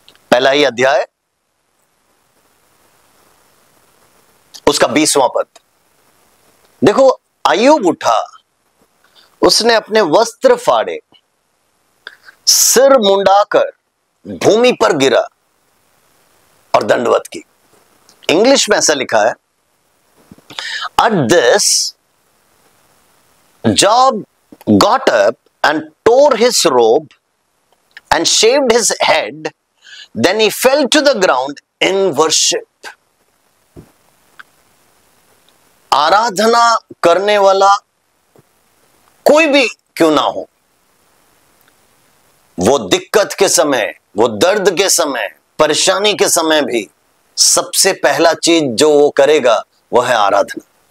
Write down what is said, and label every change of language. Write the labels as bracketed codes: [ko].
[hi] पहला ही अध्याय, उसका 20वां पद देखो। अय्यूब उठा, उसने अपने वस्त्र फाड़े, सिर मुंडाकर भूमि पर गिरा और दंडवत की। इंग्लिश में ऐसा लिखा है, [en] At this, Job got up and tore his robe and shaved his head. Then he fell to the ground in worship. [hi] आराधना करने वाला कोई भी क्यों ना हो, वो दिक्कत के समय, वो दर्द के समय, परेशानी के समय भी सबसे पहला चीज जो वो करेगा वो है आराधना।